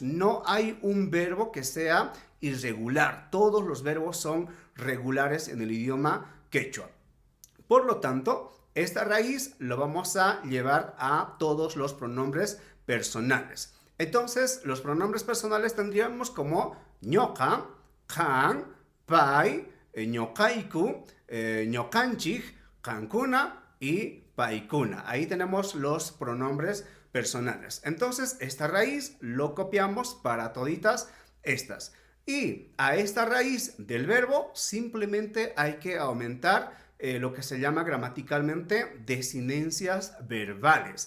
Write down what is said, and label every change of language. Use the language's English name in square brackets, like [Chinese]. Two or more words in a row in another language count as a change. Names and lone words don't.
[Spanish] No hay un verbo que sea irregular. Todos los verbos son regulares en el idioma quechua. Por lo tanto, esta raíz lo vamos a llevar a todos los pronombres personales. Entonces, los pronombres personales tendríamos como [Quechua] ñoka, kan, pai, ñokaiku, ñokanchik, kankuna y paikuna. [Spanish] Ahí tenemos los pronombres personales. Entonces, esta raíz lo copiamos para toditas estas. Y a esta raíz del verbo simplemente hay que aumentar lo que se llama gramaticalmente desinencias verbales.